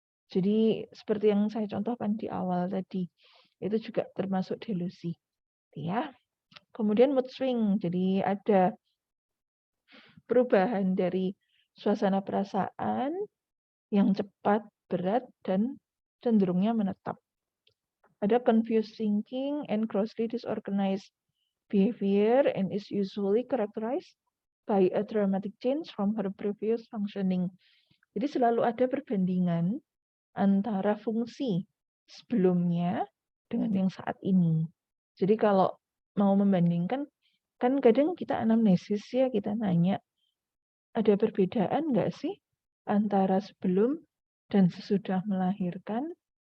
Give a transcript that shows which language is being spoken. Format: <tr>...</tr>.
<id>Jadi seperti yang saya contohkan di awal tadi, itu juga termasuk delusi. Ya. Kemudian mood swing. Jadi ada perubahan dari suasana perasaan yang cepat, berat, dan cenderungnya menetap. Ada</id> <en>confused thinking and grossly disorganized behavior and is usually characterized by a dramatic change from her previous functioning.</en> <id>Jadi selalu ada perbandingan antara fungsi sebelumnya dengan yang saat ini. Jadi kalau mau membandingkan, kan kadang kita anamnesis ya, kita nanya, ada perbedaan nggak sih antara sebelum dan sesudah melahirkan?</id>